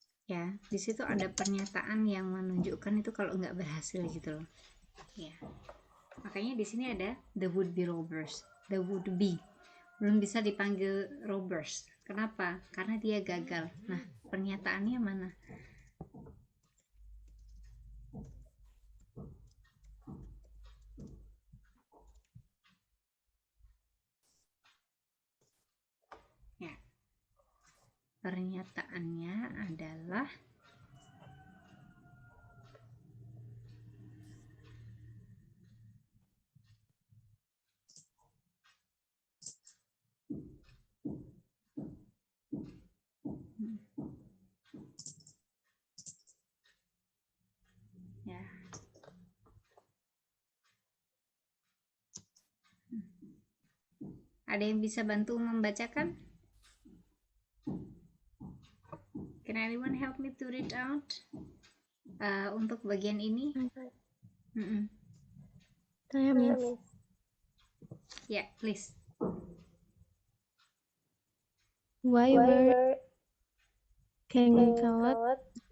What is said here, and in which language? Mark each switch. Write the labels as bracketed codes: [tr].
[id] Ya, di situ ada pernyataan yang menunjukkan itu kalau nggak berhasil gitu loh. Ya. Makanya di sini ada [en] the would be robbers, the would be. [id] Belum bisa dipanggil robbers. Kenapa? Karena dia gagal. Nah, pernyataannya mana? Ya. Pernyataannya adalah ya. Ada yang bisa bantu membacakan? [en] Can anyone help me to read out? [id] Untuk bagian ini? Saya Miss. [en] Ya, please. Why were King Coward?